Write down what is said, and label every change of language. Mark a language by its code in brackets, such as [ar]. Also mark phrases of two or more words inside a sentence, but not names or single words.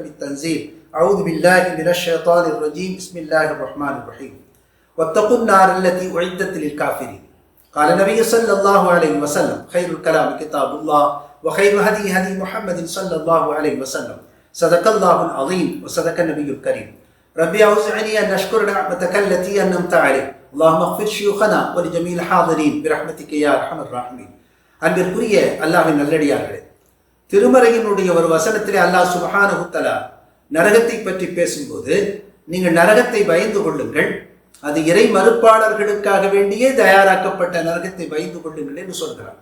[ar] التنزيل أعوذ بالله من الشيطان الرجيم بسم الله الرحمن الرحيم واتقوا النار التي أعدت للكافرين قال النبي صلى الله عليه وسلم خير الكلام كتاب الله وخير هدي هدي محمد صلى الله عليه وسلم صدق الله العظيم وصدق النبي الكريم ربي أوزعني أن أشكر نعمتك التي أنعمت علي اللهم اغفر شيوخنا ولجميع الحاضرين برحمتك يا أرحم الراحمين. [ta] அன்பிற்குரிய அல்லாஹ்வின் நல்லடியார்களே, திருமறையினுடைய ஒரு வசனத்திலே [ar] الله سبحانه و تعالى [ta] நரகத்தை பற்றி பேசும்போது, நீங்கள் நரகத்தை பயந்து கொள்ளுங்கள், அது இறை மறுப்பாளர்களுக்காக வேண்டியே தயாராக்கப்பட்ட நரகத்தை பயந்து கொள்ளுங்கள் என்று சொல்கிறார்.